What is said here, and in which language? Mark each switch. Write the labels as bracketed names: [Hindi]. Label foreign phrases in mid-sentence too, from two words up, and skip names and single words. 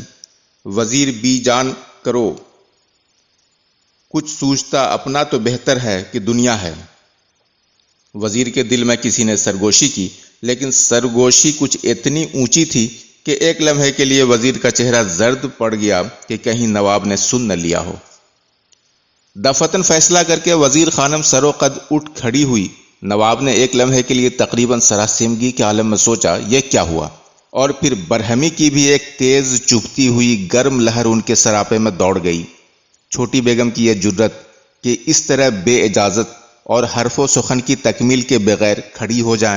[Urdu] وزیر بی جان کرو، کچھ سوچتا اپنا تو بہتر ہے کہ دنیا ہے۔ وزیر کے دل میں کسی نے سرگوشی کی، لیکن سرگوشی کچھ اتنی اونچی تھی کہ ایک لمحے کے لیے وزیر کا چہرہ زرد پڑ گیا کہ کہیں نواب نے سن نہ لیا ہو۔ دفتن فیصلہ کر کے وزیر خانم سر و قد اٹھ کھڑی ہوئی۔ نواب نے ایک لمحے کے لیے تقریباً سراسیمگی کے عالم میں سوچا یہ کیا ہوا، اور پھر برہمی کی بھی ایک تیز چبھتی ہوئی گرم لہر ان کے سراپے میں دوڑ گئی۔ چھوٹی بیگم کی یہ جرت کہ اس طرح بے اجازت اور حرف و سخن کی تکمیل کے بغیر کھڑی ہو جائیں۔